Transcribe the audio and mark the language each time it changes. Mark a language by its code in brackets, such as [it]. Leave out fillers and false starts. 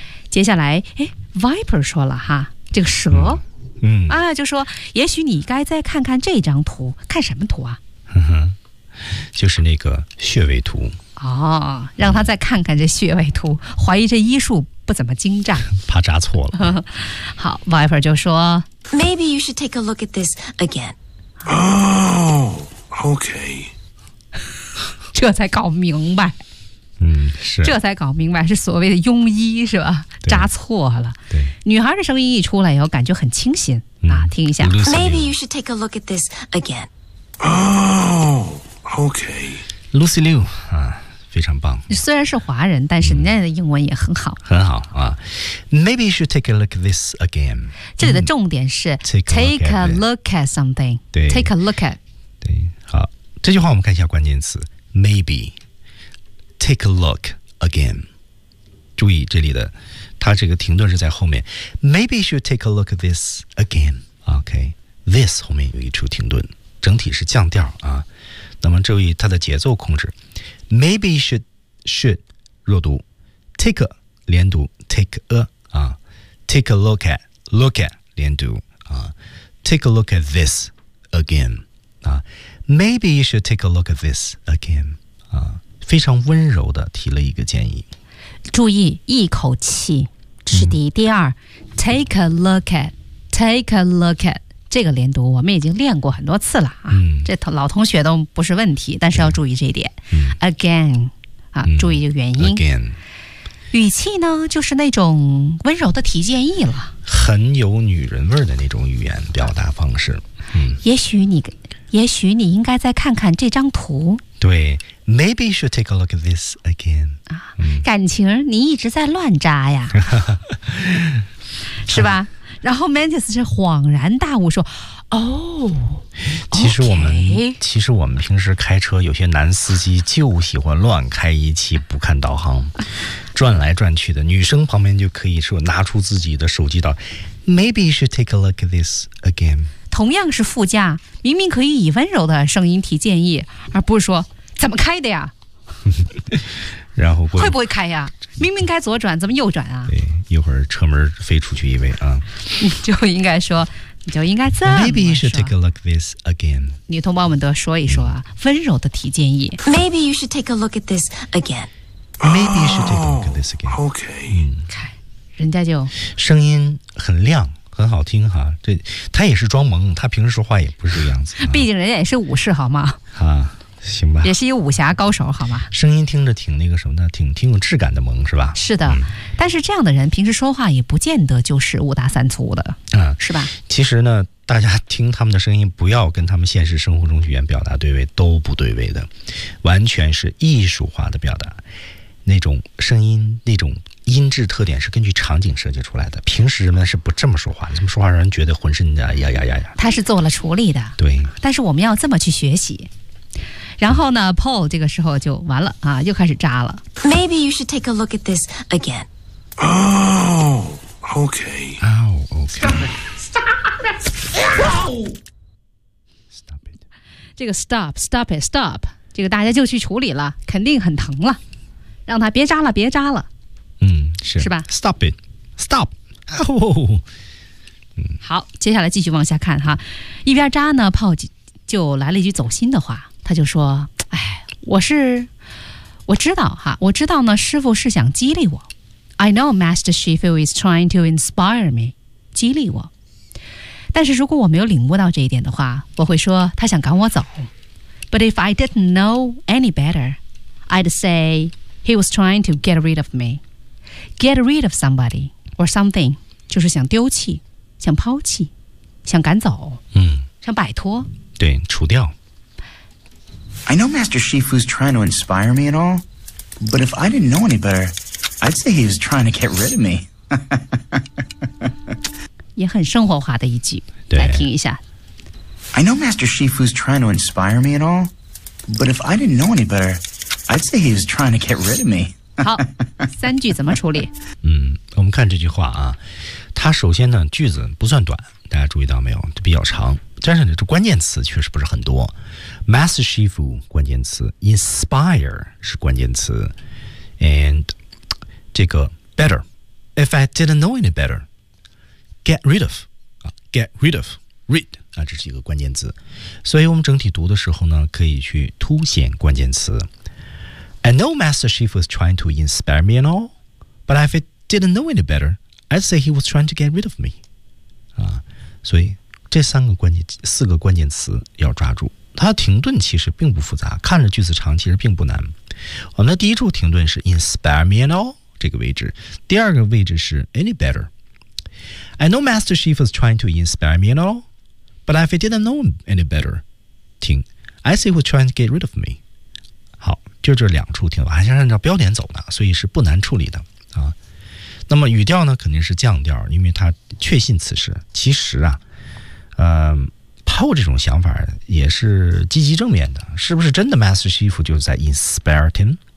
[zh] 接下来，哎 ，Viper 说了哈，这个蛇，嗯啊，就说，也许你该再看看这张图，看什么图啊？哼哼，就是那个穴位图。哦，让他再看看这穴位图，怀疑这医术不怎么精湛，怕扎错了。好 ，Viper 就说 [en] ，Maybe you should take a look at this again. Oh, okay. [zh] 这才搞明白。嗯，是，这才搞明白是所谓的庸医是吧？扎错了。对，女孩的声音一出来以后，感觉很清新、嗯、啊。听一下 [en] ，Maybe you should take a look at this again. Oh, okay, [zh] Lucy Liu 啊，非常棒。虽然是华人，但是人家的英文也很好，很好啊。 [en] Maybe you should take a look at this again. [zh] 这里的重点是、 [en] 嗯、take a look at something. [zh] 对 [en] ，take a look at. [zh] 对，好，这句话我们看一下关键词 ，maybe。 [en] Take a look again. [zh] 注意这里的，它这个停顿是在后面。 [en] Maybe you should take a look at this again. Okay, this [zh] 后面有一处停顿，整体是降调啊。那么注意它的节奏控制。 [en] Maybe you should 弱读 ，take a 连读 ，take a 啊 ，take a look at 连读啊 ，take a look at this again 啊 ，Maybe you should take a look at this again 啊。 [zh] 非常温柔的提了一个建议，注意一口气是第一、嗯、第二 [en] take a look at [zh] take a look at 这个连读我们已经练过很多次了、啊嗯、这老同学都不是问题，但是要注意这一点、嗯、 [en] again、啊嗯、 [zh] 注意这个原因 [en] again [zh] 语气呢就是那种温柔的提建议了，很有女人味的那种语言表达方式、嗯、也许你应该再看看这张图， [en] 对，Maybe you should take a look at this again. [zh] 啊，感情你一直在乱扎呀，是吧？然后 Mantis 是恍然大悟说：“哦，其实我们平时开车，有些男司机就喜欢乱开一气，不看导航，转来转去的。女生旁边就可以说拿出自己的手机导 ， [en] Maybe you should take a look at this again. [zh] 同样是副驾，明明可以以温柔的声音提建议，而不是说。” 怎么开的呀？然后会不会开呀？明明该左转，怎么右转啊？对，一会儿车门飞出去一位啊！你就应该这么说。 [en] Maybe you should take a look at this again. [zh] 女同胞们都说一说啊，温柔的提建议。 [en] Maybe you should take a look at this again. Maybe you should take a look at this again. Okay. [zh] 看，人家就声音很亮。很好听哈，这他也是装萌，他平时说话也不是这样子、啊。毕竟人家也是武士，好吗？啊，行吧。也是一个武侠高手，好吗？声音听着挺那个什么的，挺有质感的萌，是吧？是的、嗯，但是这样的人平时说话也不见得就是五大三粗的，嗯，是吧？其实呢，大家听他们的声音，不要跟他们现实生活中语言表达对位，都不对位的，完全是艺术化的表达，那种声音那种。音质特点是根据场景设计出来的，平时人们是不这么说话，这么说话让人觉得浑身的呀呀呀呀。他是做了处理的，对。但是我们要这么去学习，然后呢 ，Paul 这个时候就完了啊，又开始扎了。 [en] Maybe you should take a look at this again. Oh, okay. Oh, okay. Stop it. [zh] 这个 stop， 这个大家就去处理了，肯定很疼了，让他别扎了，别扎了。是吧 [en] ？Stop it, stop. 哦、 [zh] 好，接下来继续往下看哈。一边扎呢，炮就来了一句走心的话，他就说：“哎，我知道呢，师傅是想激励我。 [en] I know Master Shifu is trying to inspire me， [zh] 激励我。但是如果我没有领悟到这一点的话，我会说他想赶我走。 [en] But if I didn't know any better, I'd say he was trying to get rid of me.” Get rid of somebody or something， [zh] 就是想丢弃，想抛弃，想赶走，嗯，想摆脱，对，除掉。 [en] I know Master Shifu's trying to inspire me and all, but if I didn't know any better, I'd say he was trying to get rid of me. [zh] 也很生活化的一句，来听一下。 [en] I know Master Shifu's trying to inspire me and all, but if I didn't know any better, I'd say he was trying to get rid of me. [zh] 好，三句怎么处理？嗯，我们看这句话啊，它首先呢句子不算短，大家注意到没有？比较长。但是这关键词确实不是很多。 Master Shifu 关键词 ，Inspire 是关键词 ，and 这个 Better。 [en] If I didn't know any better, get rid of, get rid of, rid, [zh] 这是一个关键词。所以我们整体读的时候呢，可以去凸显关键词。 [en] I know Master Shifu is trying to inspire me and all, but if I didn't know any better, I'd say he was trying to get rid of me. [zh] 所以这三个关键四个关键词要抓住。它停顿其实并不复杂，看着句子长其实并不难。我们的第一处停顿是 [en] inspire me and all, [zh] 这个位置，第二个位置是 [en] any better. I know Master Shifu is trying to inspire me and all, but if I didn't know him any better, 听 I see who's trying to get rid of me. [zh] 好，就这两处听，还是按照标点走的，所以是不难处理的啊。那么语调呢，肯定是降调，因为他确信此事。其实啊，Poe 这种想法也是积极正面的，是不是真的 Master Shifu 就是在 inspire him?